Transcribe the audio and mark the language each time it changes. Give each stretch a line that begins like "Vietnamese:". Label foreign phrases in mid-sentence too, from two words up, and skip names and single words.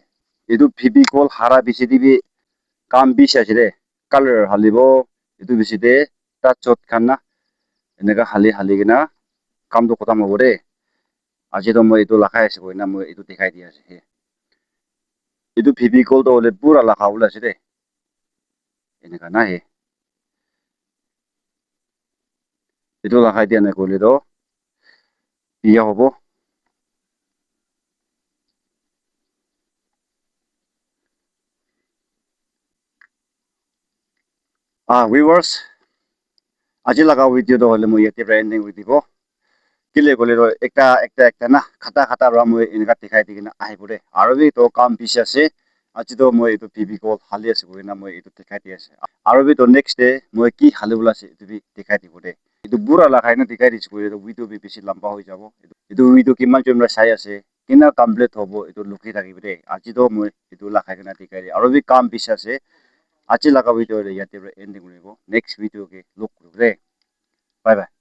Naga Pidgin: Itu PB goal hara bisi dibi kam bisi ase de. Color halibo itu bisi de touchot khan na eneka hali kena kam to khotam hobo de. Aji to moi itu lagai ase koina moi itu dekhai di ase. Itu PB goal to hole pura laga bole ase de. Eneka na he. Itu lagai dia nai kule to iya hobo. Viewers, aji laga video to hole moi yate ending with dibo. Kile kole to ekta na khata ra moi eneka dekhai di kena ahi pore. Aru bi to kam bisi ase. Aji to moi itu PB goal hali ase koina moi itu dekhai di ase. Aru bi to
English: next day
Naga Pidgin: moi ki hali bola ase itu bi dekhai dibo de. Itu bura lagai na dekhai dise koile to video bi bisi lamba hoi jabo. Itu video kiman jon ra sai ase kina complete hobo itu lukhi thakibo de. Aji to moi itu lagai kena dekhai di. Aru bi kam bisi ase. Aji laga video yate ending koribo.
English: Next video
Naga Pidgin: ke look koribo de.
English: Bye bye.